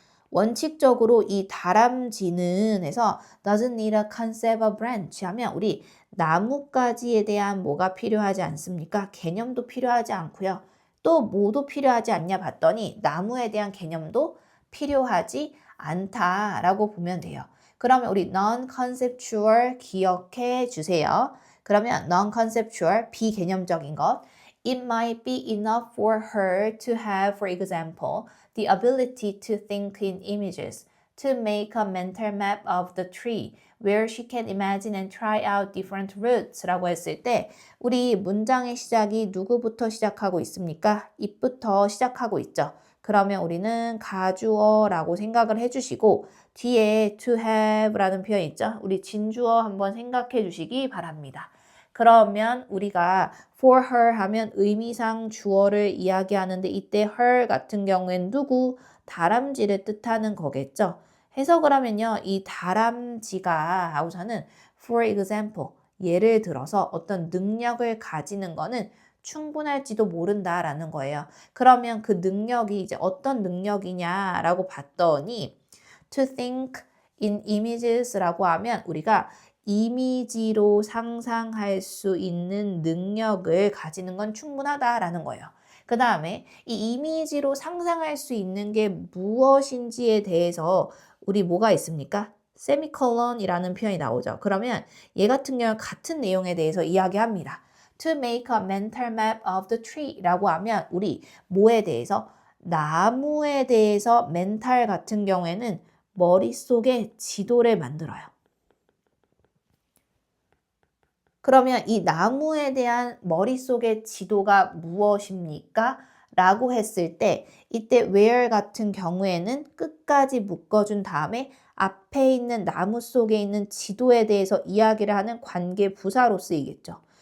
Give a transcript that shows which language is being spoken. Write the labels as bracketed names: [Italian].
[Korean] 원칙적으로 이 다람쥐는 해서 [English] doesn't need a concept of branch [Korean] 하면 우리 나뭇가지에 대한 뭐가 필요하지 않습니까? 개념도 필요하지 않고요. 또 뭐도 필요하지 않냐 봤더니 나무에 대한 개념도 필요하지 않다라고 보면 돼요. 그러면 우리 non-conceptual 기억해 주세요. [English] 그러면 non-conceptual 비개념적인 것 It might be enough for her to have, for example, the ability to think in images, to make a mental map of the tree, where she can imagine and try out different routes [Korean] 라고 했을 때 우리 문장의 시작이 누구부터 시작하고 있습니까? it부터 시작하고 있죠. 그러면 우리는 가주어라고 생각을 해주시고 뒤에 to have라는 표현 있죠? 우리 진주어 한번 생각해 주시기 바랍니다. 그러면 우리가 for her 하면 의미상 주어를 이야기하는데 이때 her 같은 경우엔 누구? 다람쥐를 뜻하는 거겠죠. 해석을 하면요. 이 다람쥐가 하고서는 for example 예를 들어서 어떤 능력을 가지는 거는 충분할지도 모른다라는 거예요. 그러면 그 능력이 이제 어떤 능력이냐라고 봤더니 [English] to think in images [Korean] 라고 하면 우리가 이미지로 상상할 수 있는 능력을 가지는 건 충분하다라는 거예요. 그 다음에 이 이미지로 상상할 수 있는 게 무엇인지에 대해서 우리 뭐가 있습니까? 세미콜론이라는 표현이 나오죠. 그러면 얘 같은 경우 같은 내용에 대해서 이야기합니다. [English] To make a mental map of the tree [Korean] 라고 하면 우리 뭐에 대해서? 나무에 대해서 멘탈 같은 경우에는 머릿속에 지도를 만들어요. 그러면 이 나무에 대한 머릿속의 지도가 무엇입니까? 라고 했을 때 이때 where 같은 경우에는 끝까지 묶어준 다음에 앞에 있는 나무 속에 있는 지도에 대해서 이야기를 하는 관계 부사로 쓰이겠죠.